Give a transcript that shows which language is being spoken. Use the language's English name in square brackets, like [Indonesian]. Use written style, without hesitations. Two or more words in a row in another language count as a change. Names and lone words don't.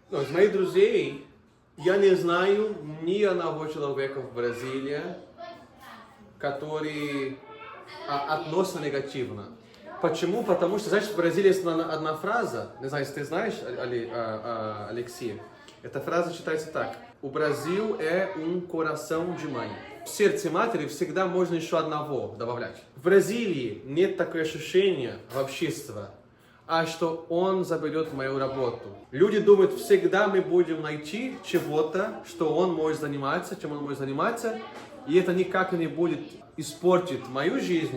[Russian] Но из моих друзей я не знаю ни одного человека в Бразилии, который относится негативно. Почему? Потому что, знаешь, в Бразилии есть одна фраза, не знаю, если ты знаешь, Алексей, эта фраза читается так: «У Бразил [Portuguese] é coração de mãe». [Russian] В сердце матери всегда можно еще одного добавлять. В Бразилии нет такого ощущения в обществе, что он заберет мою работу. Люди думают, всегда мы будем найти чего-то, что он может заниматься, чем он может заниматься, и это никак не будет испортить мою жизнь.